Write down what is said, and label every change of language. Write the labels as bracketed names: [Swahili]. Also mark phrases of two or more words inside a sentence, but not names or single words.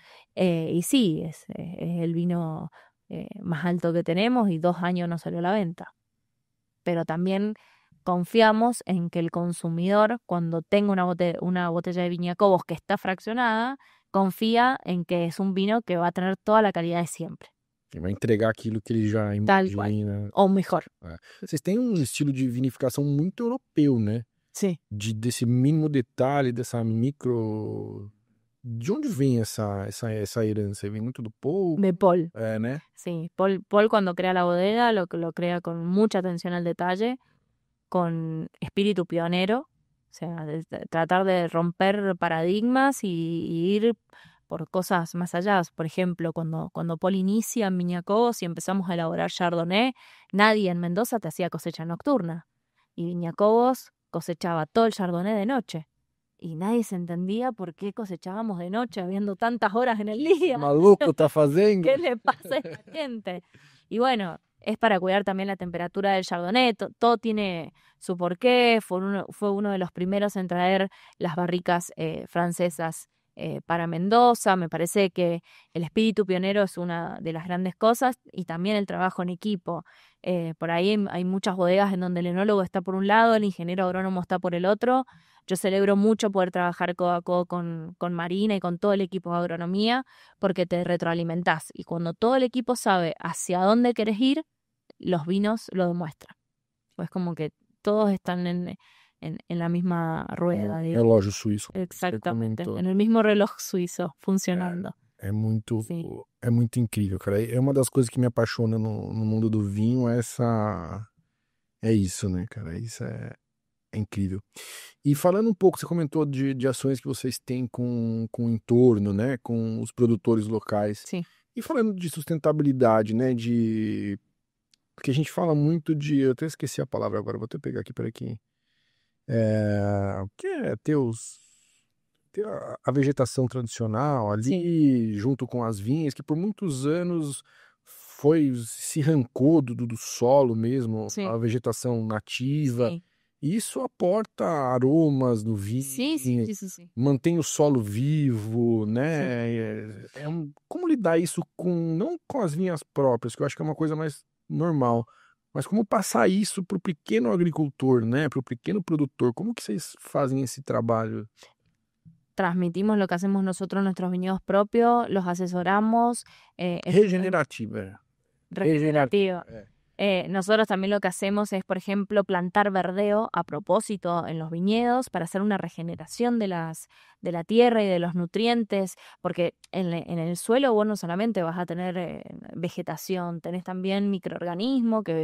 [Spanish] Y sí, es el vino más alto que tenemos, y 2 años no salió a la venta. Pero también confiamos en que el consumidor, cuando tenga una botella de Viña Cobos que está fraccionada, confía en que es un vino que va a tener toda la calidad de siempre. [Portuguese] que vai entregar aquilo que ele já [Spanish] Tal cual. [Portuguese] imagina. [Spanish] O mejor. [Portuguese] Vocês têm um estilo de vinificação muito europeu, né? [Spanish] Sí. [Portuguese] Desse mínimo detalhe, dessa micro. De onde vem essa herança? Vem muito do Paul? [Spanish] De Paul. [Portuguese] Né? [Spanish] Sí, Paul cuando crea la bodega lo crea con mucha atención al detalle, con espíritu pionero, o sea, tratar de romper paradigmas y ir por cosas más allá. Por ejemplo, cuando Paul inicia en Viña Cobos y empezamos a elaborar Chardonnay, nadie en Mendoza te hacía cosecha nocturna, y Viña Cobos cosechaba todo el Chardonnay de noche. Y nadie se entendía por qué cosechábamos de noche, habiendo tantas horas en el día. [Portuguese] Maluco tá fazendo? [Spanish] ¿Qué le pasa a esta gente? Y bueno, es para cuidar también la temperatura del Chardonnay, todo tiene su porqué. Fue uno de los primeros en traer las barricas francesas para Mendoza. Me parece que el espíritu pionero es una de las grandes cosas, y también el trabajo en equipo. Por ahí hay muchas bodegas en donde el enólogo está por un lado, el ingeniero agrónomo está por el otro. Yo celebro mucho poder trabajar codo a codo con Marina y con todo el equipo de agronomía, porque te retroalimentás. Y cuando todo el equipo sabe hacia dónde querés ir, los vinos lo demuestran. Pues como que todos están en la misma rueda. [Portuguese] Relógio suíço. [Spanish] Exactamente, en el mismo reloj suizo, funcionando. [Portuguese] É muito, Sim. é muito incrível, cara. É uma das coisas que me apaixona no mundo do vinho, é isso, né, cara? Isso é incrível. E falando um pouco, você comentou de ações que vocês têm com o entorno, né, com os produtores locais. Sim. E falando de sustentabilidade, né, porque a gente fala muito eu até esqueci a palavra agora, vou até pegar aqui, peraí. Que é ter ter a vegetação tradicional ali, junto com as vinhas, que por muitos anos se arrancou do solo mesmo, [Spanish] Sí, [Portuguese] a vegetação nativa. [Spanish] sí. [Portuguese] E isso aporta aromas no [Spanish] Sí, sí, [Portuguese] vinho, [Spanish] sí, sí, sí. [Portuguese] mantém o solo vivo, [Spanish] Sí. [Portuguese] né? Como lidar isso não com as vinhas próprias, que eu acho que é uma coisa mais normal, mas como passar isso para o pequeno agricultor, né? Para o pequeno produtor. Como que vocês fazem esse trabalho? [Spanish] Transmitimos lo que hacemos nosotros en nuestros viñedos propios, los asesoramos. [Portuguese] Regenerativa. [Spanish] Regenerativo. [Portuguese] É. [Spanish] Nosotros también lo que hacemos es, por ejemplo, plantar verdeo a propósito en los viñedos para hacer una regeneración de la tierra y de los nutrientes, porque en el suelo vos no solamente vas a tener vegetación, tenés también microorganismos que